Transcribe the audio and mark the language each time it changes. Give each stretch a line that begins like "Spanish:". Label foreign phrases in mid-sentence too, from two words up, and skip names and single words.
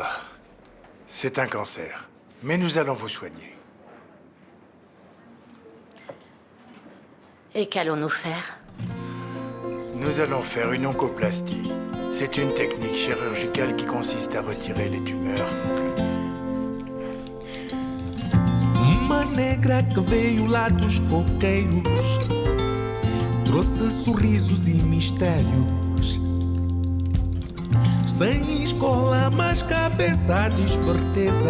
French: C'est un cancer. Mais nous allons vous soigner. Et qu'allons-nous faire? Nous allons faire une oncoplastie. C'est une technique chirurgicale qui consiste à retirer les tumeurs.
Portuguese: Uma negra que veio lá dos coqueiros trouxe sorrisos e mistérios. Sem escola, mas cabeça de esperteza.